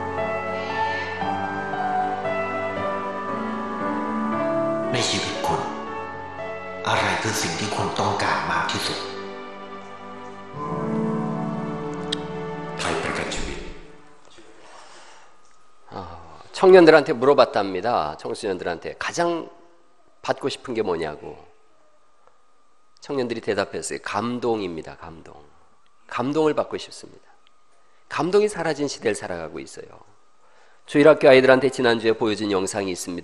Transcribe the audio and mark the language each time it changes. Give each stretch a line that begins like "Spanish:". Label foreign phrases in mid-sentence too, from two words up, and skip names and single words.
Thai: ในชีวิตคุณอะไรคือสิ่งที่คุณต้องการมากที่สุดใครประกันชีวิต
Korean: 청년들한테 물어봤답니다. 청소년들한테 가장 받고 싶은 게 뭐냐고. 청년들이 대답했어요. 감동입니다. 감동을 받고 싶습니다. 감동이 사라진 시대를 살아가고 있어요. 주일학교 아이들한테 지난주에 보여준 영상이 있습니다.